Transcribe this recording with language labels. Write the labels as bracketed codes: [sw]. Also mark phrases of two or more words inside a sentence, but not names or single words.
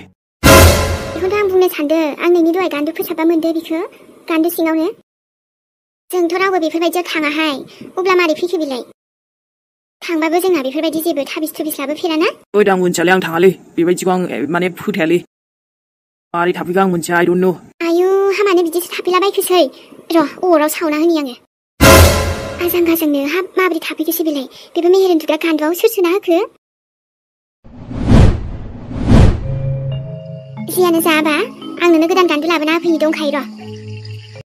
[brx] बेखौथ' आं बुंनो सानदों आं नोंनि दहाय गान्दो फोसाबा मोनदो बेखौ गान्दो सिङावनो जोंथ' रावबो बेफोरबायदियाव थाङाहाय अब्ला मारै फैखो बिलाय थांबाबो जोंना बेफोरबायदि जेबो थाबिस थुबिस लाबोफेराना ओइ आं मोनथियालै आं थाङालै बेबायदिखौ आं माने फोथायालै मारै थाफैखो आं मोनथिया [en] I don't know [brx] आयु हामानो बिदिसो थाफैलाबायखोसै र' अराव सावना होनि आङो आजां गाजांनो हाब माबोरै थाफैखोसै बेलाय बेबो मेहेर उन्दुग्रा गान्दोआव सोर सोना होखो जियानो जाबा आं नोंनो गोदान गान्दो लाबोना होफैनि दंखायो र'